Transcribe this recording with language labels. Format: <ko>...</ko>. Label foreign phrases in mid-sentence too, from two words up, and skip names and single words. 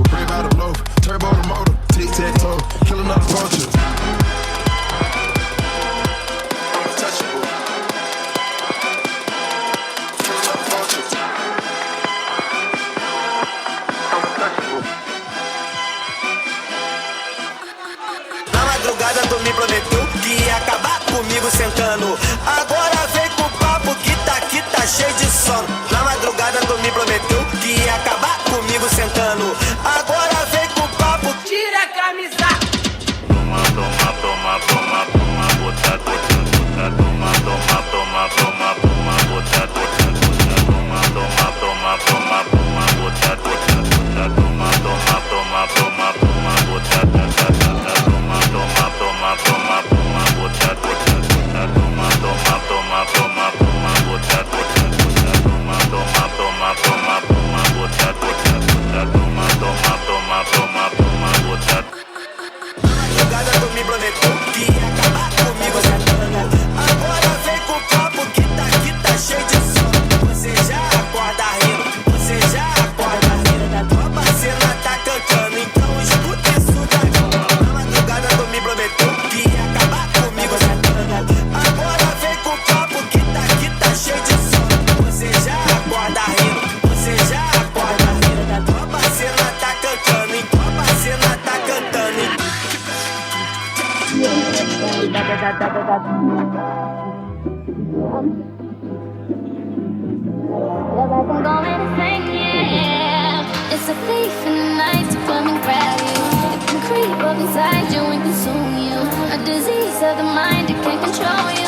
<en>Brave out of low, turbo the motor, tic-tac-toe, killing all the vultures. I'm untouchable. Killing all the vultures. I'm untouchable.</en> <pt>Na madrugada tu me prometeu que ia acabar comigo sentando. Agora vem com o papo que tá cheio de sono. Na madrugada tu me prometeu que ia acabar comigo sentando. Agora vem com o papo. Tira a camisa. Toma, toma, toma, toma, toma, bota, bota, bota, toma, toma, toma, toma, toma, bota, bota, bota, toma, toma, toma, toma, toma, bota, bota, bota, toma, toma, toma, toma, toma, bota, bota, bota, toma, toma, toma, toma, toma, bota, bota, bota, toma, toma, toma, toma, toma, bota, bota, bota, toma, toma, toma, toma, toma, bota, bota, bota, toma, toma, toma, toma, toma, bota. Madrugada tu me prometeu que ia acabar comigo sentando. Agora vem com o papo que tá cheio de sono. Você já acorda rindo, você já acorda rindo. Tua parceira tá cantando, então escuta isso daqui. Na madrugada tu me prometeu que ia acabar comigo sentando. Agora vem com o papo que tá cheio de sono. Você já acorda rindo, você já acorda rindo. Tua parceira tá cantando, então tua parceira tá cantando.</pt> <en>It's a thief in the night to come and grab you. It can creep up inside you and consume you. A disease of the mind, it can't control you.</en>